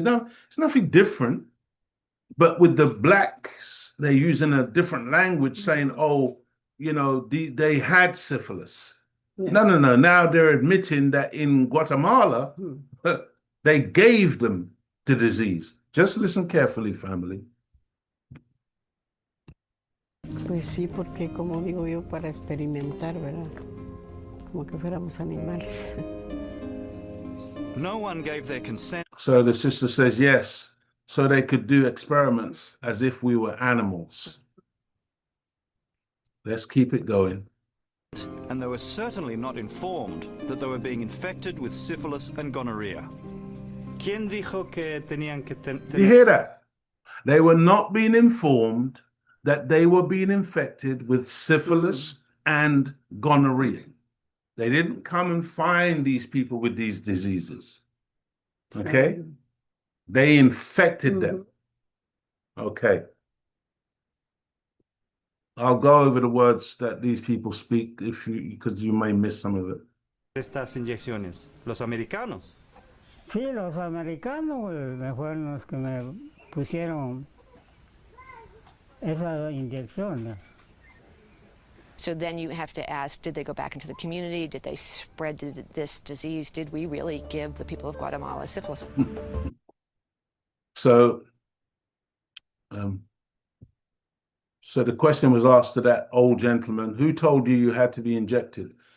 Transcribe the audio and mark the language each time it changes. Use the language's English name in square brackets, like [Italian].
[English] No, it's nothing different. But with the blacks, they're using a different language, saying, they had syphilis. Yeah. No. Now they're admitting that in Guatemala, they gave them the disease. Just listen carefully, family. [Spanish] Pues sí, porque como digo yo, para experimentar, ¿verdad? Como que fuéramos animales. [English] No one gave their consent. So the sister says yes, so they could do experiments as if we were animals. Let's keep it going. And they were certainly not informed that they were being infected with syphilis and gonorrhea. [Spanish] ¿Quién dijo que tenían que [English] You hear that? They were not being informed that they were being infected with syphilis and gonorrhea. They didn't come and find these people with these diseases. Okay? They infected them. Okay. I'll go over the words that these people speak because you may miss some of it. [Spanish] Estas inyecciones, los americanos. Sí, los americanos me fueron los que me pusieron esa inyección. [English] So then you have to ask, did they go back into the community? Did they spread this disease? Did we really give the people of Guatemala syphilis? So the question was asked to that old gentleman, who told you had to be injected?